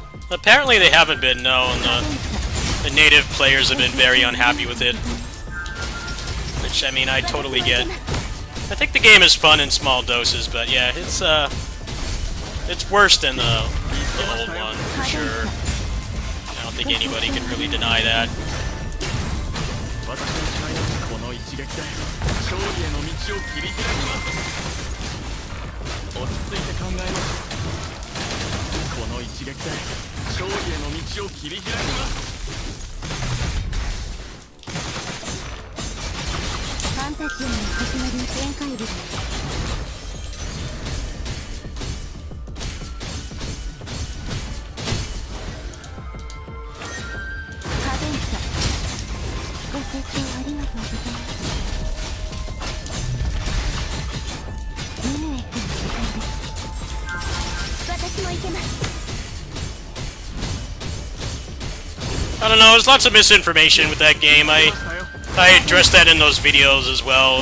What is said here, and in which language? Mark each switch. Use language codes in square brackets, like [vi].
[en] Apparently they haven't been, no, and the native players have been very unhappy with it. Which, I mean, I totally get. I think the game is fun in small doses, but yeah, it's worse than the old one, for sure. I don't think anybody can really deny that. [ja] 私の誓いはこの一撃で勝利への道を切り開きます落ち着いて考えますこの一撃で勝利への道を切り開きますファンタジーの始まり全開部カデンサご清聴ありがとうございますミヌエットの時間です私も行けます [en] I don't know, there's lots of misinformation with that game. I addressed that in those videos as well.